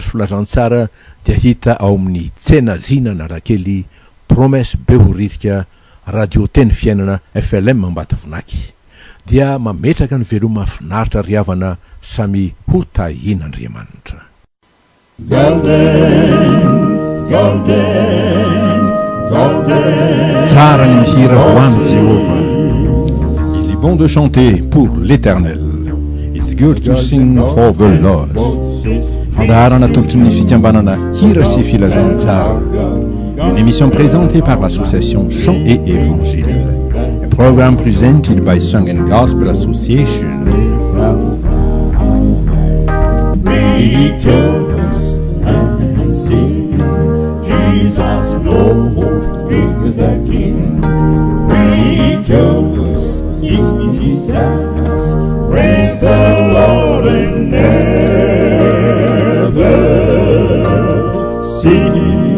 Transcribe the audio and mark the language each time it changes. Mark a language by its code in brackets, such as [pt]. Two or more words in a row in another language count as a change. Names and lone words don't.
[mg] sy filazantsara dia hita ao amin'ny tsena zinana rakely promesse behoririka radio teny fiainana FLM Ambatovinaky dia mametraka ny veloma mahafinaritra riavana samy ho tahian'Andriamanitra. Tsara ny mihira ho an'i Jéhovah. [fr] Il est bon de chanter pour l'Éternel. [en] It's good to sing for the Lord. [mg] Fandaharana tolotry ny fikambanana hira sy filazantsara. [fr] Une émission présentée par l'association Chant et Évangile. [en] A program presented by Song and Gospel Association. Rejoice and sing, Jesus Lord is the King. Rejoice in Jesus, praise the Lord and never cease.